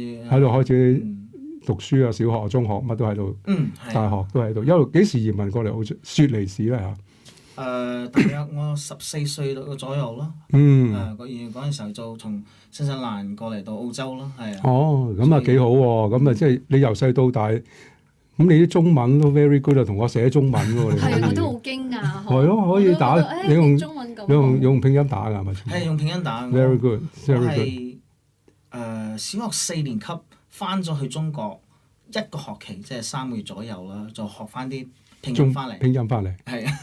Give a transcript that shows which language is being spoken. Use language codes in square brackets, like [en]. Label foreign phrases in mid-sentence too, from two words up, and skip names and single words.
[yue] 喺度開始讀書啊，小學、中學乜都喺度，大學都喺度。一路幾時移民過嚟澳洲？雪梨市咧嚇。大約我14歲左右咯。嗰陣時候就從新西蘭過嚟到澳洲咯，係啊。哦，咁啊幾好喎！咁啊即係你由細到大，咁你啲中文都 [en] very good [yue] 啊，同我寫中文喎，你可以。係，我都好驚訝。係咯，可以打。你用拼音打㗎係咪？係用拼音打。 [en] Very good， [yue] 我係小學4年級翻咗去中國1個學期，即係3個月左右啦，就學翻啲拼音翻嚟，係啊！